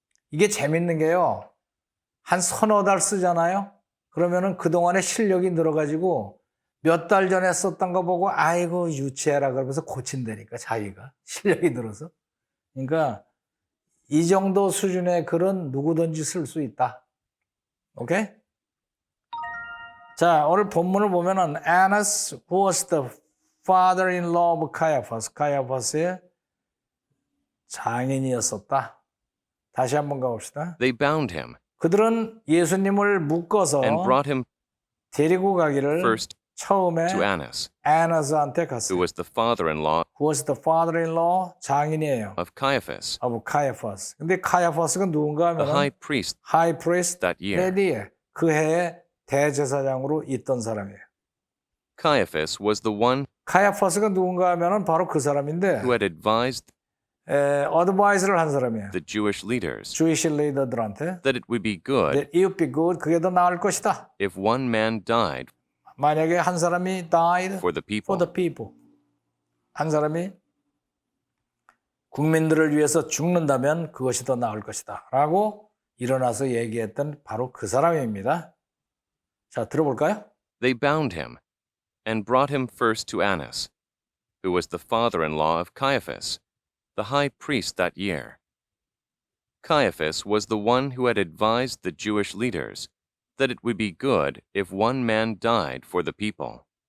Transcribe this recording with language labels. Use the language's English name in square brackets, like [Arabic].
[Korean] 이게 재밌는 게요. 한 서너 달 쓰잖아요. 그러면은 그동안의 실력이 늘어가지고 몇 달 전에 썼던 거 보고 아이고 유치해라 그러면서 고친다니까 자기가 실력이 늘어서. 그러니까 이 정도 수준의 글은 누구든지 쓸 수 있다. 오케이? 자, 오늘 본문을 보면은 [English] Annas was the father-in-law of Caiaphas. [Korean] 카야파스의 장인이었었다. 다시 한번 가봅시다. [English] They bound him [Korean] 그들은 예수님을 묶어서 [English] and brought him [Korean] 데리고 가기를 [English] first [Korean] 처음에 [English] to Annas, [Korean] 아나스한테 [English] who [Korean] 갔어요. [English] was the father-in-law Who was the father-in-law? [Korean] 장인이에요. [English] of Caiaphas, of Caiaphas. [Korean] 근데 카야파스가 누군가 [English] the [Korean] 하면은 [English] high priest high priest that year. [Korean] 해리에 그 해에 대제사장으로 있던 사람이에요. [English] Caiaphas was the one [Korean] 카야파스가 누군가 하면은 바로 그 사람인데 [English] who had advised [Korean] 어드바이스를 한 사람이에요. [English] the Jewish leaders [Korean] 주이시 리더들한테 [English] that it would be good that it would be good. [Korean] 그게 더 나을 것이다. [English] if one man died [Korean] 만약에 한 사람이 died [English] for the for the people. [Korean] 한 사람이 국민들을 위해서 죽는다면 그것이 더 나을 것이다. 라고 일어나서 얘기했던 바로 그 사람입니다. 자, 들어볼까요? [English] They bound him and brought him first to Annas, who was the father-in-law of Caiaphas, the high priest that year. Caiaphas was the one who had advised the Jewish leaders that it would be good if one man died for the people.